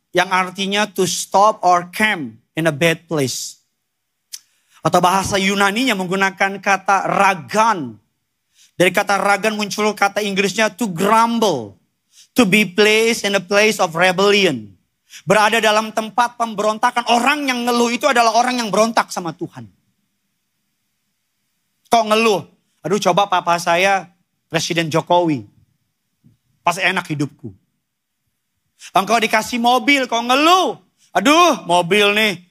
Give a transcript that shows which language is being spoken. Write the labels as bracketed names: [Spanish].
[Indonesian] Yang artinya [English] to stop or camp in a bad place. [Indonesian] Atau bahasa Yunaninya menggunakan kata ragan. Dari kata ragan muncul kata Inggrisnya [English] to grumble. To be placed in a place of rebellion. [Indonesian] Berada dalam tempat pemberontakan. Orang yang ngeluh itu adalah orang yang berontak sama Tuhan. Kok ngeluh? Aduh, coba papa saya Presiden Jokowi. Pas enak hidupku. Engkau dikasih mobil, kok ngeluh? Aduh, mobil nih.